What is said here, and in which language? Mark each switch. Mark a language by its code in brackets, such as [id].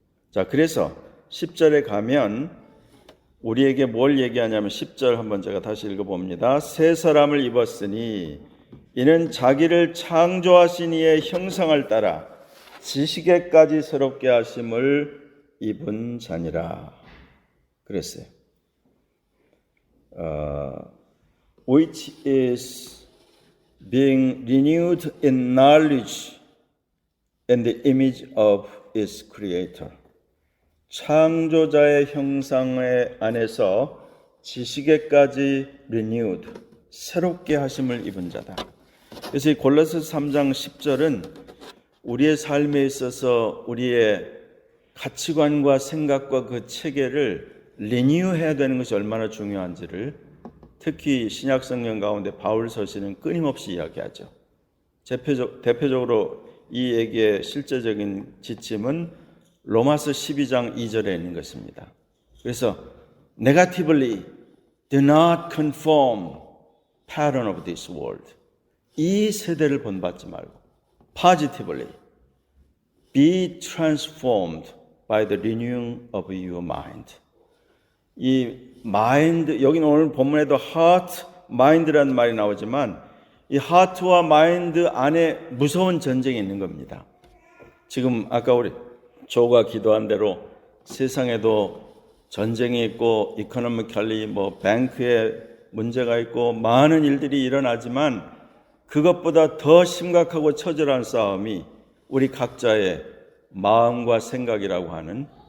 [ko] 자, 그래서 10절에 가면 우리에게 뭘 얘기하냐면 10절 한번 제가 다시 읽어봅니다. 새 사람을 입었으니 이는 자기를 창조하신 이의 형상을 따라 지식에까지 새롭게 하심을 입은 자니라 그랬어요. [en] Which is being renewed in knowledge and the image of its creator. [ko] 창조자의 형상의 안에서 지식에까지 renewed, 새롭게 하심을 입은 자다. 그래서 이 골로새서 3장 10절은 우리의 삶에 있어서 우리의 가치관과 생각과 그 체계를 리뉴해야 되는 것이 얼마나 중요한지를 특히 신약 성경 가운데 바울 서신은 끊임없이 이야기하죠. 대표적으로 이 얘기의 실제적인 지침은 로마서 12장 2절에 있는 것입니다. 그래서 [en] negatively do not conform pattern of this world. [ko] 이 세대를 본받지 말고 [en] positively be transformed by the renewing of your mind. [ko] 이 마인드, 여기는 오늘 본문에도 heart, mind라는 말이 나오지만 이 heart와 mind 안에 무서운 전쟁이 있는 겁니다. 지금 아까 우리 조가 기도한 대로 세상에도 전쟁이 있고 이코노미컬리 뱅크에 문제가 있고 많은 일들이 일어나지만 그것보다 더 심각하고 처절한 싸움이 우리 각자의 마음과 생각이라고 하는